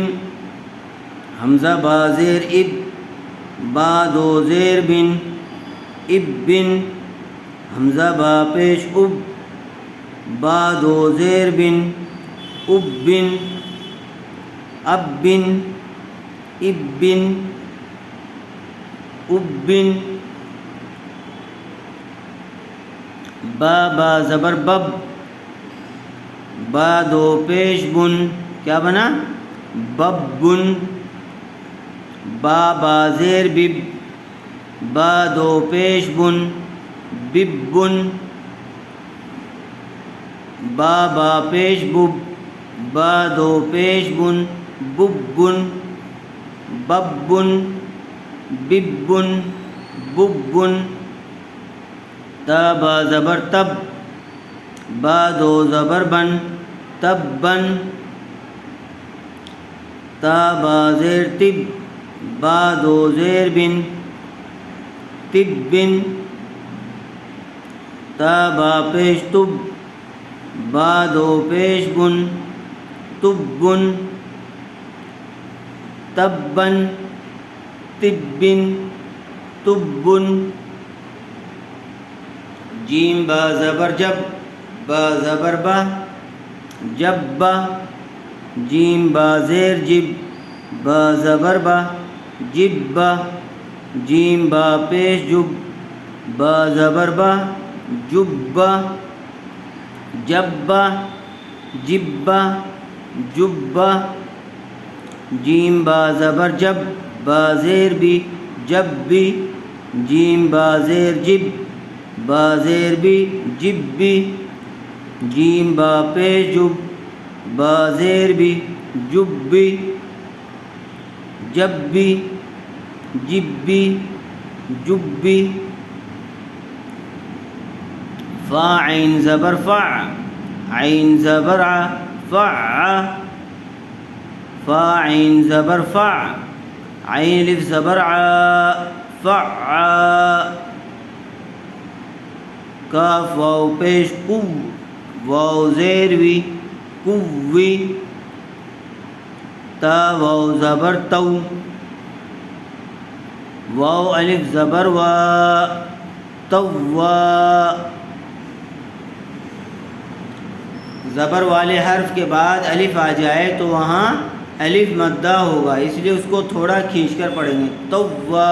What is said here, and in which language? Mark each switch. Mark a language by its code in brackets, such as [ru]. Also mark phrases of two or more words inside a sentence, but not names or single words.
[ur] حمزہ با زیر اب، با 2 زیر بن، اب بن۔ حمزہ با پیش اب، با 2 زیر بن، اب بن، اب بن، اب بن، اب بن۔ با با زبر بب، با 2 پیش بن، کیا بنا؟ بب بن۔ با با زیر بب، با 2 پیش بن، بب بن۔ با با پیش بب، با 2 پیش بن، بب بن، بب بن، بب بن، بب بن۔ تا با زبر تب، با 2 زبر بن، تب بن۔ تا با زیر تب، با 2 زیر بن، تب بن۔ تا با پیش تب، با 2 پیش بن، تب بن، تب بن، تب بن، تب بن۔ جیم با زبر جب، با زبر با، جب با۔ جیم با زیر جب، با زبر با، جب با۔ جیم با پیش جب، با زبر با، جب با۔ جب با، جب با، جب با۔ جیم با زبر جب، با زیر بی، جب بی۔ جیم با زیر جب، با زیر بی، جب بی۔ جیم با پیش جب، با زیر بی، جب بی، جب بی، جب بی، جب بی۔ فا عین زبر فع، عین زبر ع، فع۔ فا عین زبر فع، عین الف زبر ع، فع۔ کاف واو پیش کو، واو زیر وی، قوی۔ تا واو زبر تو، واو الف زبر وا، توا، زبر والے حرف کے بعد الف آ جائے تو وہاں الف مدہ ہوگا، اس لیے اس کو تھوڑا کھینچ کر پڑھیں گے، توا۔